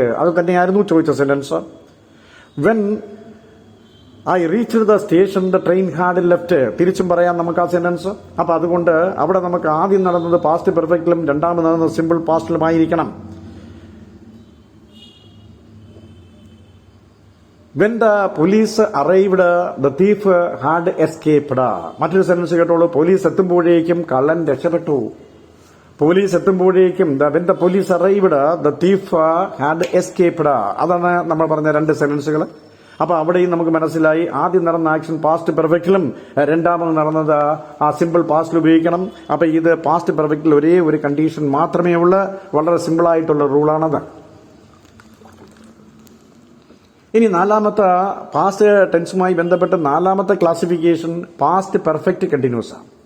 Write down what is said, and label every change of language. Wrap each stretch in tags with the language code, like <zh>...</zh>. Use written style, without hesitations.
<ml>അത് തന്നെയായിരുന്നു ചോദിച്ച sentence.</ml> <en>When I reach the station the train had left.</en> <ml>തിരിച്ചും പറയാം നമുക്ക് ആ സെന്റൻസ്. അപ്പൊ അതുകൊണ്ട് അവിടെ നമുക്ക് ആദ്യം നടന്നത് പാസ്റ്റ് പെർഫെക്റ്റിലും രണ്ടാമത് നടന്നത് simple പാസ്റ്റിലുമായിരിക്കണം.</ml> <en>When the police arrived, the thief had escaped.</en> <ml>മറ്റൊരു സെന്റൻസ് കേട്ടോളൂ. പോലീസ് എത്തുമ്പോഴേക്കും കള്ളൻ രക്ഷപ്പെട്ടു. പോലീസ് എത്തുമ്പോഴേക്കും</ml> <en>when the police arrived, the thief had escaped.</en> <ml>അതാണ് നമ്മൾ പറഞ്ഞ രണ്ട് സെന്റൻസുകൾ. അപ്പൊ അവിടെയും നമുക്ക് മനസ്സിലായി ആദ്യം നടന്ന ആക്ഷൻ പാസ്റ്റ് പെർഫെക്റ്റിലും രണ്ടാമത് നടന്നത് ആ സിമ്പിൾ പാസ്റ്റിൽ ഉപയോഗിക്കണം. അപ്പൊ ഇത് പാസ്റ്റ് പെർഫെക്റ്റിൽ ഒരേ ഒരു കണ്ടീഷൻ മാത്രമേ ഉള്ളൂ. വളരെ സിമ്പിൾ ആയിട്ടുള്ള റൂളാണത്. ഇനി നാലാമത്തെ പാസ്റ്റ് ടെൻസുമായി ബന്ധപ്പെട്ട് നാലാമത്തെ ക്ലാസിഫിക്കേഷൻ പാസ്റ്റ് പെർഫെക്റ്റ് കണ്ടിന്യൂസ് ആണ്.</ml>